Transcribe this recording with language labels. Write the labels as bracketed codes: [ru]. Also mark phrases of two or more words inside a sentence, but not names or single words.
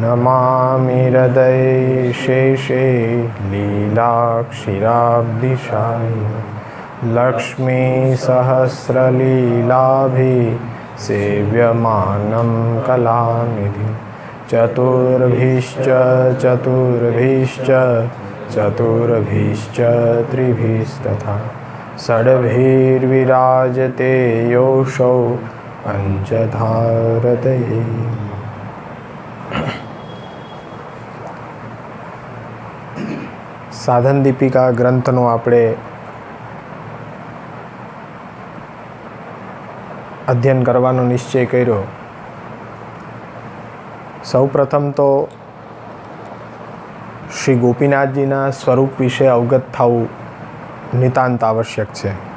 [sa] नमामि हृदये शेषे लीलाक्षीराब्धिशायिनं लक्ष्मीसहस्रलीलाभिः सेव्यमानं कलानिधिम्। चतुर्भिश्च त्रिभिस्तथा षड्भिर्विराजते योऽसौ पञ्चधारतये। [gu] સાધન દીપિકા ગ્રંથનો આપણે અધ્યયન કરવાનો નિશ્ચય કર્યો. સૌપ્રથમ તો શ્રી ગોપીનાથજીના સ્વરૂપ વિશે અવગત થવું નિતાંત આવશ્યક છે.